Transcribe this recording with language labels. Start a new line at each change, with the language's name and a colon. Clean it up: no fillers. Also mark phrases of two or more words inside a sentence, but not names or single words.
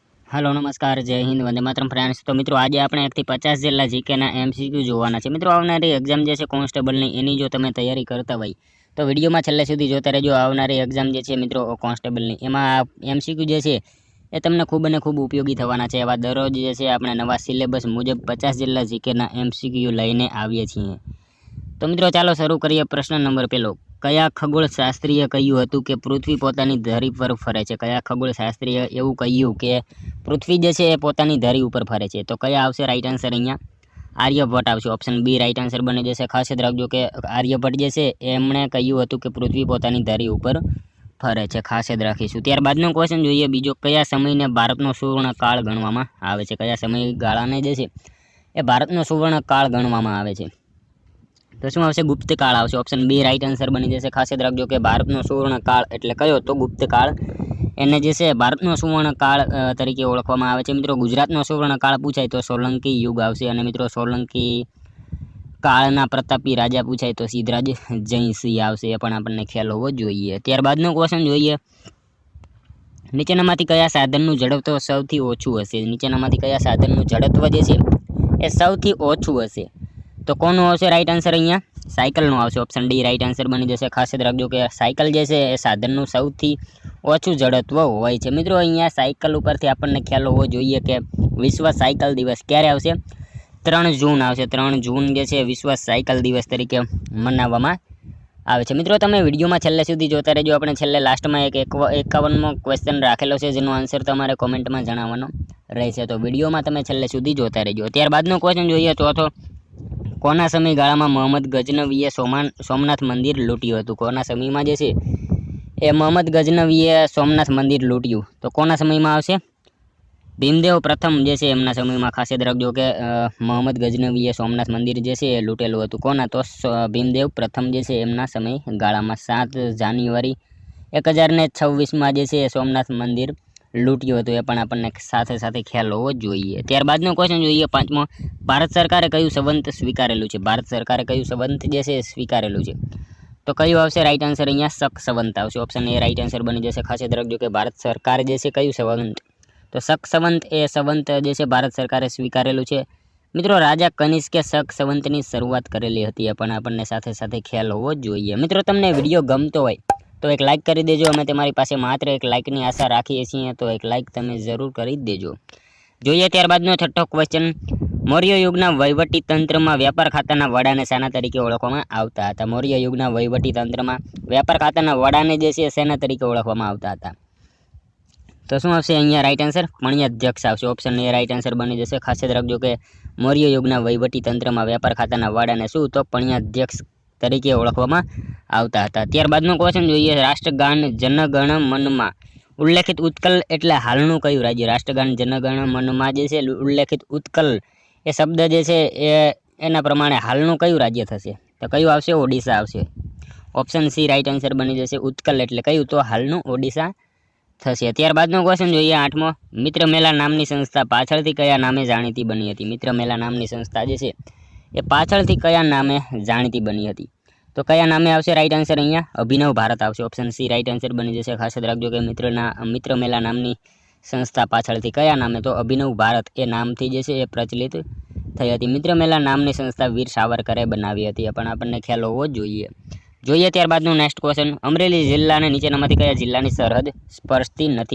Hindi: हेलो नमस्कार जय हिंद वंदे मातरम फ्रेंड्स। तो मित्रों आज
Gujarati: આપણે 1 થી 50 જેટલા જીકેના એમસીક્યુ જોવાના છે। મિત્રો આવનારી એક્ઝામ જે છે કોન્સ્ટેબલની એની જો તમે તૈયારી કરતા હોય તો વિડીયોમાં છેલ્લે સુધી જોતા રહેજો। આવનારી એક્ઝામ જે છે મિત્રો કોન્સ્ટેબલની એમાં એમસીક્યુ જે છે એ તમને ખૂબ અને ખૂબ ઉપયોગી થવાના છે। એવા દરરોજ જે છે આપણે નવા સિલેબસ મુજબ 50 જેટલા જીકેના એમસીક્યુ લઈને આવીએ છીએ। તો મિત્રોં ચાલો શુરૂ કરિએ। પ્રશ્ન નંબર પહલો, કયા ખગોળશાસ્ત્રીએ કહ્યું હતું કે પૃથ્વી પોતાની ધરી પર ફરે છે। કયા ખગોળશાસ્ત્રીએ એવું કહ્યું કે પૃથ્વી જે છે પોતાની ધરી ઉપર ફરે છે। તો કયા આવશે
English: right answer
Gujarati: અહીંયા આર્યભટ્ટ આવશે।
English: option B right answer
Gujarati: બની જશે। ખાસ યાદ રાખજો કે આર્યભટ્ટ જે છે એમણે કહ્યું હતું કે પૃથ્વી પોતાની ધરી ઉપર ફરે છે। ખાસ યાદ રાખીશું। ત્યારબાદનો ક્વેશ્ચન જોઈએ બીજો, કયા સમયને ભારતનો સુવર્ણ કાળ ગણવામાં આવે છે। કયા સમયગાળાને જે છે એ ભારતનો સુવર્ણ કાળ ગણવામાં આવે છે। તો શું આવશે ગુપ્ત કાળ આવશે।
English: option B right answer
Gujarati: બની જશે। ખાસ યાદ રાખજો કે ભારતનો સુવર્ણ કાળ એટલે કયો તો ગુપ્ત કાળ એને જે છે ભારતનો સુવર્ણ કાળ તરીકે ઓળખવામાં આવે છે। મિત્રો ગુજરાતનો સુવર્ણ કાળ પૂછાય તો સોલંકી યુગ આવશે। અને મિત્રો સોલંકી કાળના પ્રતાપી રાજા પૂછાય તો સિદ્ધરાજ જયસિંહ આવશે। એ પણ આપણને ખ્યાલ હોવો જોઈએ। ત્યારબાદનો ક્વેશ્ચન જોઈએ, નીચેનામાંથી કયા સાધનનું ઝડપ સૌથી ઓછું હશે। નીચેનામાંથી કયા સાધનનું ઝડપ જે છે એ સૌથી ઓછું હશે। તો કોનુ આવશે
English: right answer
Gujarati: અહીંયા સાઇકલનો આવશે।
English: option D right answer
Gujarati: બની જશે। ખાસ યાદ રાખજો કે સાઇકલ જે છે એ સાધનનું સૌથી ઓછું ઝડત્વ હોય છે। મિત્રો અહીંયા સાઇકલ ઉપરથી આપણને ખ્યાલ હોવો જોઈએ કે વિશ્વ સાઇકલ દિવસ ક્યારે આવશે। 3 જૂન આવશે। 3 જૂન જે છે વિશ્વ સાઇકલ દિવસ તરીકે મનાવવામાં આવે છે। મિત્રો તમે વિડિયોમાં છેલ્લે સુધી જોતા રહેજો। આપણે છેલ્લે લાસ્ટમાં એક 51મો ક્વેશ્ચન રાખેલો છે જેનો આંસર તમારે કોમેન્ટમાં જણાવવાનો રહેશે। તો વિડિયોમાં તમે છેલ્લે સુધી જોતા રહેજો। ત્યારબાદનો ક્વેશ્ચન જોઈએ ચોથો, કોના સમયગાળામાં મોહમ્મદ ગજનવીએ સોમનાથ મંદિર લૂંટ્યું હતું। કોના સમયમાં જે છે એ મોહમ્મદ ગજનવીએ સોમનાથ મંદિર લૂંટ્યું। તો કોના સમયમાં આવશે ભીમદેવ પ્રથમ જે છે એમના સમયમાં। ખાસ યાદ રાખજો કે મોહમ્મદ ગજનવીએ સોમનાથ મંદિર જે છે એ લૂંટેલું હતું। કોના તો ભીમદેવ પ્રથમ જે છે એમના સમયગાળામાં 7 જાન્યુઆરી 1026 માં જે છે સોમનાથ મંદિર લૂંટ્યું હતું। એ પણ આપણને સાથે સાથે ખ્યાલ હોવો જોઈએ। ત્યારબાદનો ક્વેશ્ચન જોઈએ પાંચમો, ભારત સરકારે કયું સંવત સ્વીકારેલું છે। ભારત સરકારે કયું સંવત જે છે સ્વીકારેલું છે। તો કયું આવશે
English: right answer
Gujarati: અહીંયા શક સંવત આવશે।
English: option A right answer
Gujarati: બની જશે। ખાસ યાદ રાખજો કે ભારત સરકાર જે છે કયું સંવત તો શક સંવત એ સંવત જે છે ભારત સરકારે સ્વીકારેલું છે। મિત્રો રાજા કનિષ્કે શક સંવતની શરૂઆત કરેલી હતી। એ પણ આપણને સાથે સાથે ખ્યાલ હોવો જોઈએ। મિત્રો તમને વિડિયો ગમતો હોય તો એક લાઇક કરી દેજો। અમે તમારી પાસે માત્ર એક લાઇકની આશા રાખીએ છીએ। તો એક લાઇક તમે જરૂર કરી દેજો। જોઈએ ત્યારબાદનો છઠ્ઠો ક્વેશ્ચન, મૌર્ય યુગના વહીવટી તંત્રમાં વ્યાપાર ખાતાના વડાને શાના તરીકે ઓળખવામાં આવતા હતા। મૌર્ય યુગના વહીવટી તંત્રમાં વ્યાપાર ખાતાના વડાને જે છે શેના તરીકે ઓળખવામાં આવતા હતા। તો શું આવશે અહીંયા
English: right answer
Gujarati: પણિયાધ્યક્ષ આવશે।
English: option A right answer
Gujarati: બની જશે। ખાસ યાદ રાખજો કે મૌર્ય યુગના વહીવટી તંત્રમાં વ્યાપાર ખાતાના વડાને શું તો પણિયાધ્યક્ષ તરીકે ઓળખવામાં આવતા હતા। ત્યારબાદનો ક્વેશ્ચન જોઈએ, રાષ્ટ્રગાન જનગણ મનમા ઉલ્લેખિત ઉત્કલ એટલે હાલનું કયું રાજ્ય। રાષ્ટ્રગાન જનગણ મનમા જે છે ઉલ્લેખિત ઉત્કલ એ શબ્દ જે છે એના પ્રમાણે હાલનું કયું રાજ્ય થશે। તો કયું આવશે ઓડિશા આવશે।
English: option C right answer
Gujarati: બની જશે। ઉત્કલ એટલે કયું તો હાલનું ઓડિશા થશે। ત્યારબાદનો ક્વેશ્ચન જોઈએ આઠમો, મિત્ર મેલા નામની સંસ્થા પાછળથી કયા નામે જાણીતી બની હતી। મિત્ર મેલા નામની સંસ્થા જે છે એ પાછળથી કયા નામે જાણીતી બની હતી। તો કયા નામે આવશે
English: right answer
Gujarati: અહીંયા અભિનવ ભારત આવશે।
English: option C right answer
Gujarati: બની જશે। ખાસ યાદ રાખજો કે મિત્ર મેલા નામની સંસ્થા પાછળથી કયા નામે તો અભિનવ ભારત એ નામથી જે છે એ પ્રચલિત થઈ હતી। મિત્ર મેલા નામની સંસ્થા વીર સાવરકરે બનાવી હતી। પણ આપણને ખ્યાલ હોવો જોઈએ। જોઈએ ત્યારબાદનો
English: next question,
Gujarati: અમરેલી જિલ્લાને નીચેનામાંથી કયા જિલ્લાની સરહદ સ્પર્શતી નથી।